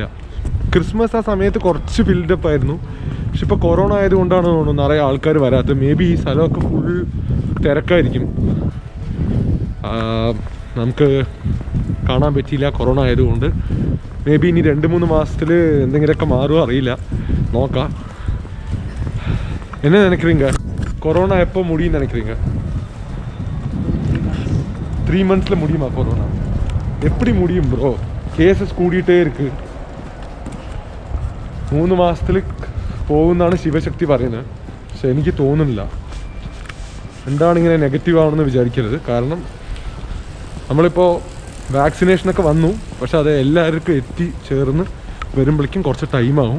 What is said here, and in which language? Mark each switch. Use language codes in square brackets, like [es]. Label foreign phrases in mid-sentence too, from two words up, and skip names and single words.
[ml] ക്രിസ്മസ് ആ സമയത്ത് കുറച്ച് ഫിൽഡപ്പ് ആയിരുന്നു. പക്ഷെ ഇപ്പോൾ കൊറോണ ആയതുകൊണ്ടാണ് തോന്നുന്നു നിറയെ ആൾക്കാർ വരാത്തത്. [en] may be [ml] ഈ സ്ഥലമൊക്കെ ഫുൾ തിരക്കായിരിക്കും. നമുക്ക് കാണാൻ പറ്റിയില്ല കൊറോണ ആയതുകൊണ്ട്. [en] may be [ml] ഇനി 2-3 മാസത്തിൽ എന്തെങ്കിലുമൊക്കെ മാറുമോ അറിയില്ല, നോക്കാം. [ta] என்ன நினைக்கிறீங்க? கொரோனா எப்போ முடியும்னு நினைக்கிறீங்க? 3 மந்த்ஸில் முடியுமா கொரோனா? எப்படி முடியும் ப்ரோ? கேசஸ் கூடிட்டே இருக்கு. [ml] 3 മാസത്തിൽ പോകുമെന്നാണ് ശിവശക്തി പറയുന്നത്. പക്ഷെ എനിക്ക് തോന്നുന്നില്ല. എന്താണ് ഇങ്ങനെ നെഗറ്റീവ് ആണെന്ന് വിചാരിക്കരുത്. കാരണം നമ്മളിപ്പോൾ വാക്സിനേഷനൊക്കെ വന്നു, പക്ഷെ അത് എല്ലാവർക്കും എത്തിച്ചേർന്ന് വരുമ്പോഴേക്കും കുറച്ച് ടൈമാവും.